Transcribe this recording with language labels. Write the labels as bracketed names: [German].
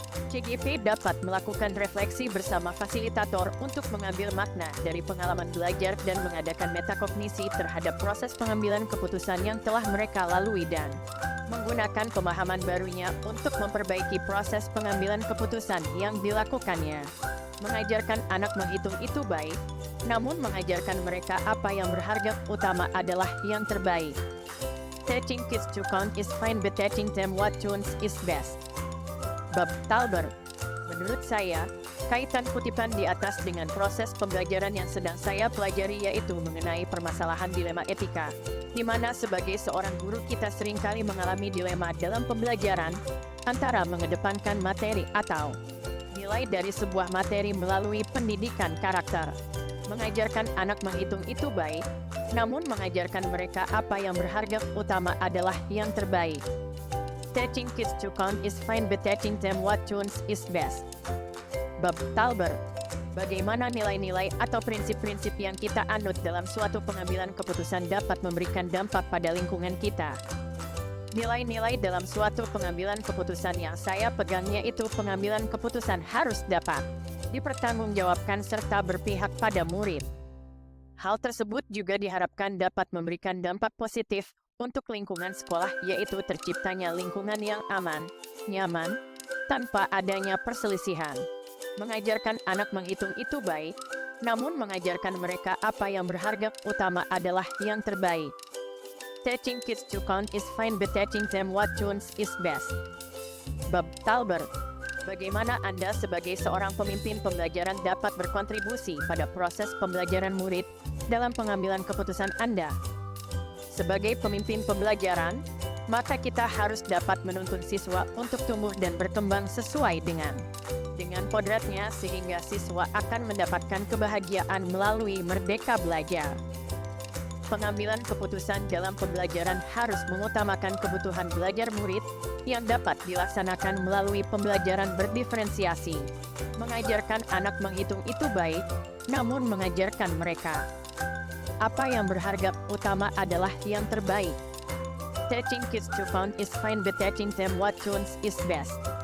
[Indonesian] CGP dapat melakukan refleksi bersama fasilitator untuk mengambil makna dari pengalaman belajar dan mengadakan metakognisi terhadap proses pengambilan keputusan yang telah mereka lalui dan menggunakan pemahaman barunya untuk memperbaiki proses pengambilan keputusan yang dilakukannya. Mengajarkan anak menghitung itu baik, namun mengajarkan mereka apa yang berharga utama adalah yang terbaik. [English] Teaching kids to count is fine, but teaching them what counts is best. [Indonesian] Bab Talber. Menurut saya, kaitan kutipan di atas dengan proses pembelajaran yang sedang saya pelajari, yaitu mengenai permasalahan dilema etika, di mana sebagai seorang guru kita seringkali mengalami dilema dalam pembelajaran, antara mengedepankan materi atau nilai dari sebuah materi melalui pendidikan karakter. Mengajarkan anak menghitung itu baik, namun mengajarkan mereka apa yang berharga utama adalah yang terbaik. [English] Teaching kids to count is fine, but teaching them what counts is best. [Indonesian] Bab Talber. Bagaimana nilai-nilai atau prinsip-prinsip yang kita anut dalam suatu pengambilan keputusan dapat memberikan dampak pada lingkungan kita. Nilai-nilai dalam suatu pengambilan keputusan yang saya pegangnya itu pengambilan keputusan harus dapat dipertanggungjawabkan serta berpihak pada murid. Hal tersebut juga diharapkan dapat memberikan dampak positif untuk lingkungan sekolah, yaitu terciptanya lingkungan yang aman, nyaman, tanpa adanya perselisihan. Mengajarkan anak menghitung itu baik, namun mengajarkan mereka apa yang berharga utama adalah yang terbaik. [English] Teaching kids to count is fine, but teaching them what counts is best. [Indonesian] Bab Talber. Bagaimana Anda sebagai seorang pemimpin pembelajaran dapat berkontribusi pada proses pembelajaran murid dalam pengambilan keputusan Anda? Sebagai pemimpin pembelajaran, maka kita harus dapat menuntun siswa untuk tumbuh dan berkembang sesuai dengan kodratnya, sehingga siswa akan mendapatkan kebahagiaan melalui merdeka belajar. Pengambilan keputusan dalam pembelajaran harus mengutamakan kebutuhan belajar murid yang dapat dilaksanakan melalui pembelajaran berdiferensiasi. Mengajarkan anak menghitung itu baik, namun mengajarkan mereka apa yang berharga utama adalah yang terbaik. [English] Teaching kids to count is fine, but teaching them what counts is best.